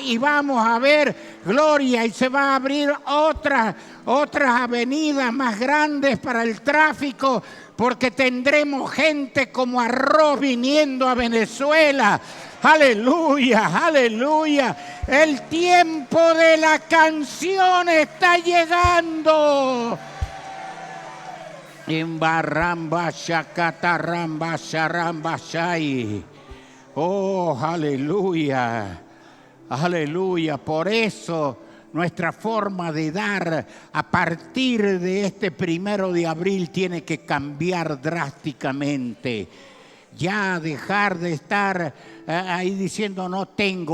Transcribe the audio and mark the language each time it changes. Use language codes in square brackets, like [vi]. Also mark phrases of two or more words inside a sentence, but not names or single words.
[es] Y vamos a ver gloria, y se va a abrir otras avenidas más grandes para el tráfico, porque tendremos gente como arroz viniendo a Venezuela. Aleluya, aleluya. El tiempo de la canción está llegando. En barramba shacataramba sharamba shai. Oh, aleluya. Aleluya. Por eso nuestra forma de dar a partir de este 1 de abril tiene que cambiar drásticamente. Ya dejar de estar ahí diciendo no tengo.